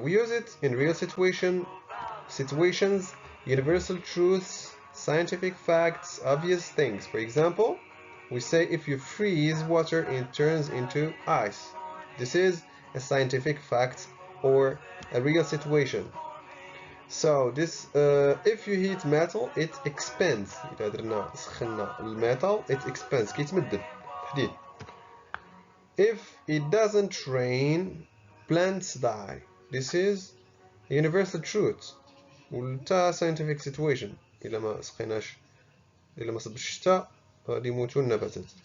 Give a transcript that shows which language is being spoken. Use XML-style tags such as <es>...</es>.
<en>We use it in real situations, universal truths, scientific facts, obvious things. For example, we say if you freeze water, it turns into ice. This is a scientific fact or a real situation. So this if you heat metal it expands.</en> <ar>إذا درنا سخنا الميتال</ar> <en>it expands</en> <ar>كيتمدد حديد.</ar> <en>If it doesn't rain plants die. This is a universal truth وتا scientific situation.</en> <ar>إلا ما سقيناش إلا ما صبش الشتاء غادي يموتوا النباتات.</ar>